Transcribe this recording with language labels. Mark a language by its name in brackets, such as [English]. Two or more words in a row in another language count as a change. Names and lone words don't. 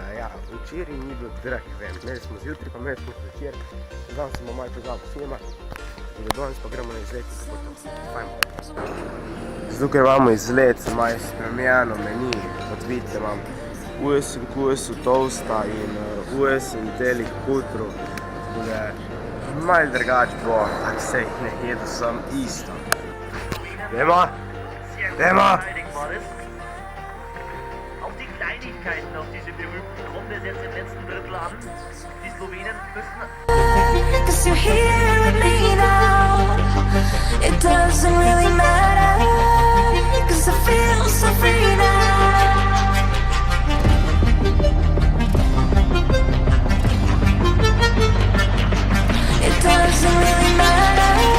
[Slovenian] Ja, včeraj ni bil drag event, imeli smo zjutraj, pa imeli smo večer, danes smo malo pozabil snimati, danes pa gremo na izlet, zato ker imamo izlet, se malo spremenjeno meni, kot vidite imam 8 kusov toasta in 8 delih putrov, tako da malo drugače bo, tako sej ne jedu sam isto. Dajmo! [German] Auch die Kleinigkeiten, auf diese berühmten kommen wir jetzt im letzten Drittel an. Die Slowenen müssen... [English] Cause you're here with me now. It doesn't really matter. Cause I feel so free now. It doesn't really matter.